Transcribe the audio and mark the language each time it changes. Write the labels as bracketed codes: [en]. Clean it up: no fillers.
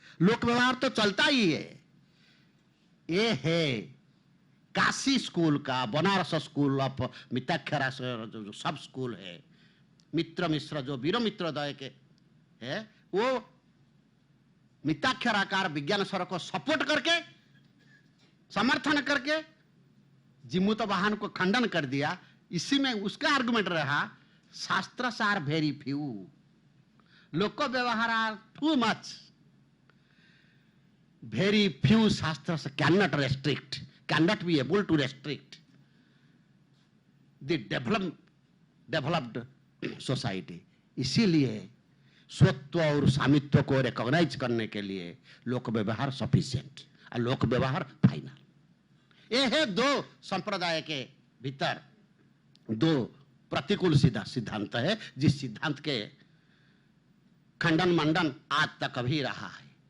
[hi] लोक व्यवहार तो चलता ही है। ये है काशी स्कूल का, बनारस स्कूल ऑफ मिताक्षरा जो सब स्कूल है, मित्र मिश्र जो वीर मित्रोदय के है, वो मिताक्षराकार विज्ञान सर को सपोर्ट करके, समर्थन करके जिमुत वाहन को खंडन कर दिया। इसी में उसका आर्गुमेंट रहा शास्त्र आर वेरी फ्यू, लोक व्यवहार are too much. [en] Very few shastras cannot restrict, cannot be able to restrict the developed society. [hi] इसीलिए स्वत्व और स्वामित्व को रिकॉग्नाइज करने के लिए लोक व्यवहार सफिशिएंट और लोक व्यवहार फाइनल। ये है दो संप्रदाय के भीतर दो प्रतिकूल सिद्धांत है, जिस सिद्धांत के खंडन मंडन आज तक अभी रहा है।